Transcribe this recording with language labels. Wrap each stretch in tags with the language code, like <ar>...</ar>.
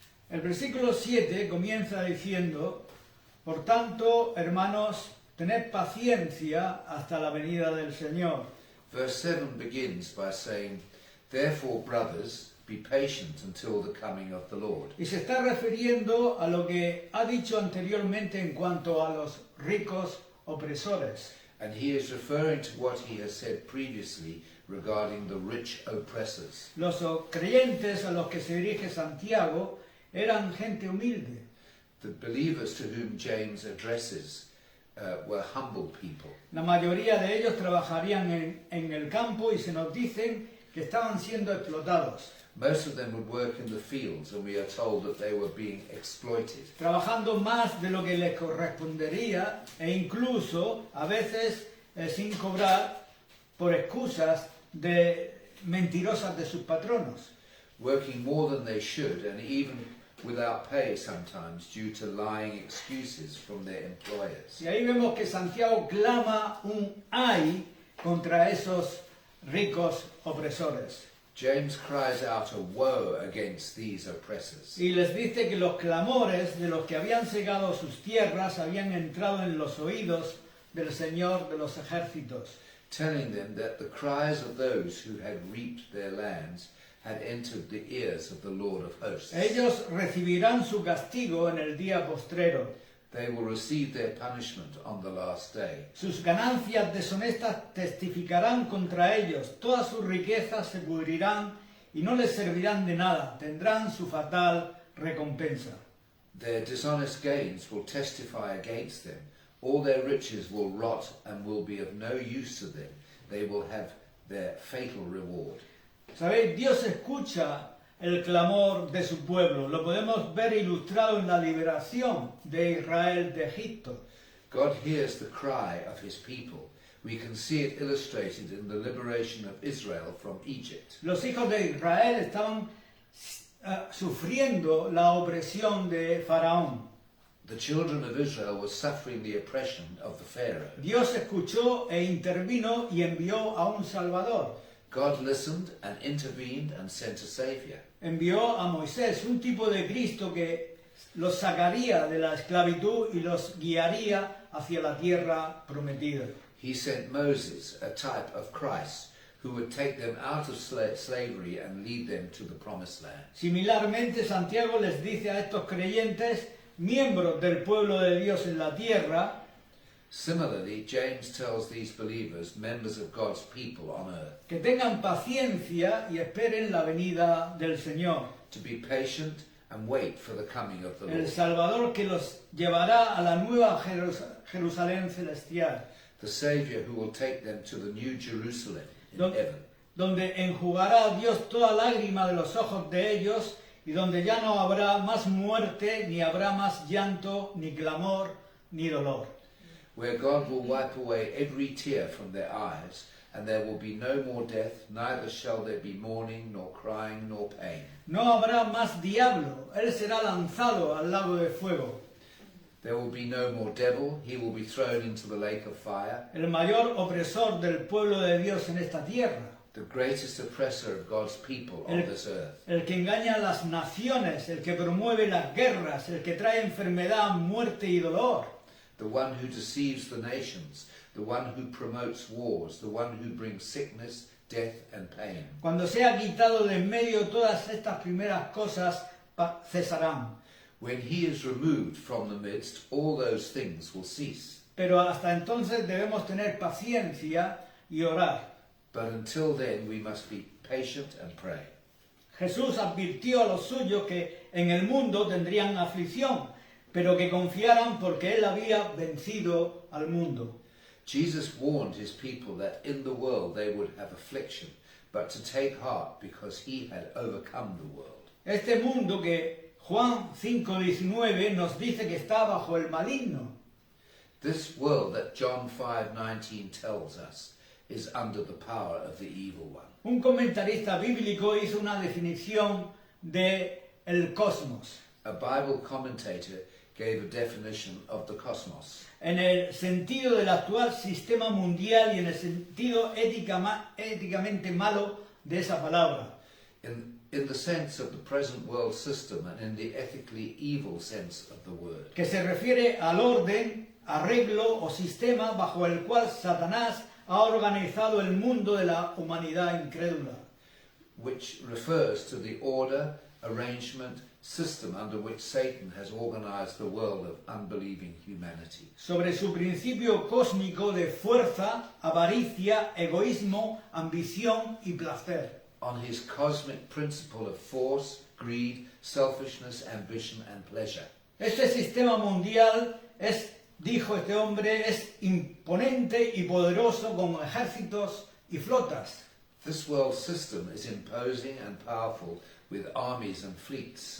<es>El versículo 7 comienza diciendo: Por tanto, hermanos, tened paciencia hasta la venida del Señor.</es> <en>Verse 7 begins by saying, Therefore, brothers, be patient until the coming of the Lord.</en> <es>Y se está refiriendo a lo que ha dicho anteriormente en cuanto a los ricos opresores.</es> <en>And he is referring to what he has said previously regarding the rich oppressors.</en> <es>Los creyentes a los que se dirige Santiago eran gente humilde.</es> <en>The believers to whom James addresses were humble people.</en> <es>La mayoría de ellos trabajarían en el campo y se nos dicen que estaban siendo explotados,</es> <en>Most of them would work in the fields, and we are told that they were being exploited.</en> <es>trabajando más de lo que les correspondería e incluso a veces sin cobrar por excusas mentirosas de sus patronos.</es> <en>Working more than they should, and even without pay sometimes due to lying excuses from their employers.</en> <es>Y ahí vemos que Santiago clama un ay contra esos ricos opresores.</es> <en>James cries out a woe against these oppressors.</en> <es>Y les dice que los clamores de los que habían cegado sus tierras habían entrado en los oídos del Señor de los ejércitos.</es> <en>Telling them that the cries of those who had reaped their lands had entered the ears of the Lord of hosts.</en> <es>Ellos recibirán su castigo en el día postrero.</es> <en>They will receive their punishment on the last day.</en> <es>Sus ganancias deshonestas testificarán contra ellos. Todas sus riquezas se pudrirán y no les servirán de nada. Tendrán su fatal recompensa.</es> <en>Their dishonest gains will testify against them. All their riches will rot and will be of no use to them. They will have their fatal reward.</en> <es>¿Sabéis? Dios escucha el clamor de su pueblo. Lo podemos ver ilustrado en la liberación de Israel de Egipto.</es> <en>God hears the cry of his people. We can see it illustrated in the liberation of Israel from Egypt.</en> <es>Los hijos de Israel estaban sufriendo la opresión de Faraón.</es> <en>The children of Israel were suffering the oppression of the Pharaoh.</en> <es>Dios escuchó e intervino y envió a un Salvador.</es> <en>God listened and intervened and sent a Savior.</en> <es>Envió a Moisés, un tipo de Cristo que los sacaría de la esclavitud y los guiaría hacia la tierra prometida.</es> <en>He sent Moses, a type of Christ, who would take them out of slavery and lead them to the promised land.</en> <es>Similarmente, Santiago les dice a estos creyentes, miembros del pueblo de Dios en la tierra,</es> <en>Similarly, James tells these believers, members of God's people on earth,</en> <es>que tengan paciencia y esperen la venida del Señor,</es> <en>to be patient and wait for the coming of the</en> <es>el</es> <en>Lord,</en> <es>Salvador que los llevará a la nueva Jerusalén celestial,</es> <en>the Savior who will take them to the new Jerusalem in Don- heaven,</en> <es>donde enjugará a Dios toda lágrima de los ojos de ellos y donde ya no habrá más muerte, ni habrá más llanto, ni clamor, ni dolor.</es> <en>where God will wipe away every tear from their eyes, and there will be no more death, neither shall there be mourning, nor crying, nor pain.</en> <es>No habrá más diablo, él será lanzado al lago de fuego.</es> <en>There will be no more devil, he will be thrown into the lake of fire.</en> <es>El mayor opresor del pueblo de Dios en esta tierra.</es> <en>the greatest oppressor of God's people on this earth.</en> <es>el que engaña a las naciones, el que promueve las guerras, el que trae enfermedad, muerte y dolor.</es> <en>The one who deceives the nations, the one who promotes wars, the one who brings sickness, death and pain.</en> <es>Cuando sea quitado de en medio todas estas primeras cosas cesarán.</es> <en>When he is removed from the midst, all those things will cease.</en> <es>Pero hasta entonces debemos tener paciencia y orar.</es> <en>But until then, we must be patient and pray.</en> <es>Jesús advirtió a los suyos que en el mundo tendrían aflicción, pero que confiaran porque Él había vencido al mundo.</es> <en>Jesus warned his people that in the world they would have affliction, but to take heart because he had overcome the world.</en> <es>Este mundo que Juan 5:19 nos dice que está bajo el maligno.</es> <en>This world that John 5:19 tells us is under the power of the evil one.</en> <es>Un comentarista bíblico hizo una definición de el cosmos</es> <en>A Bible commentator gave a definition of the cosmos</en> <es>en el sentido del actual sistema mundial y en el sentido éticamente malo de esa palabra.</es> <en>in the sense of the present world system and in the ethically evil sense of the word.</en> <es>Que se refiere al orden, arreglo o sistema bajo el cual Satanás ha organizado el mundo de la humanidad incrédula.</es> <en>Which refers to the order, arrangement, system under which Satan has organized the world of unbelieving humanity.</en> <es>Sobre su principio cósmico de fuerza, avaricia, egoísmo, ambición y placer.</es> <en>On his cosmic principle of force, greed, selfishness, ambition and pleasure.</en> <es>Este sistema mundial es, dijo este hombre, es imponente y poderoso con ejércitos y flotas.</es> <en>This world system is imposing and powerful with armies and fleets.</en>